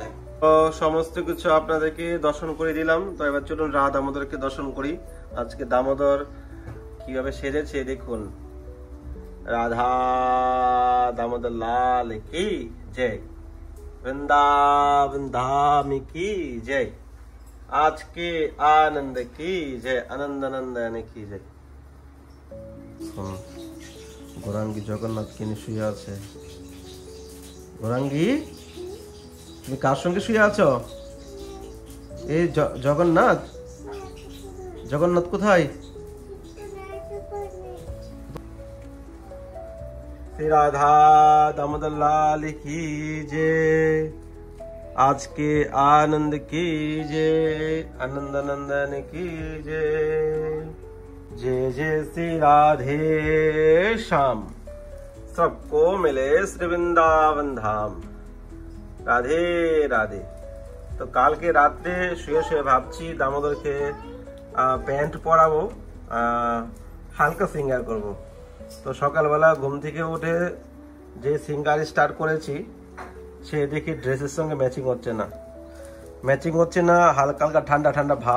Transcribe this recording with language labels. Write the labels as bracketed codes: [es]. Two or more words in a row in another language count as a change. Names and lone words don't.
[bn] তো সমস্ত কিছু আপনাদেরকে দর্শন করে দিলাম। তো এবার চলুন রাধা দামোদরকে দর্শন করি। আজকে দামোদর কিভাবে সেজেছে দেখুন। [hi] राधा दामोदर लाल की जय, वृंदावन धाम की जय, आज के आनंद की जय, आनंद नंदन की जय। [bn] গৌরাঙ্গী জগন্নাথ কিনে শুয়ে আছে। গৌরাঙ্গী, তুমি কার সঙ্গে শুয়ে আছো? এই জগন্নাথ, জগন্নাথ কোথায়? [hi] राधा दामोदर लाल की जय, आज के आनंद की जय, आनंद नंदन की जय, जय जय श्री राधे श्याम, सबको मिले श्री वृंदावन धाम। राधे राधे। [bn] তো কাল কে রাত্রে শুয়ে শুয়ে ভাবছি দামোদরকে প্যান্ট পরাবো, হালকা সিঙ্গার করব। তো সকালবেলা ঘুম থেকে উঠে যে সিঙ্গার স্টার্ট করেছি, সে দেখি ড্রেসের সঙ্গে ম্যাচিং হচ্ছে না, হালকা হালকা ঠান্ডা ঠান্ডা ভাব।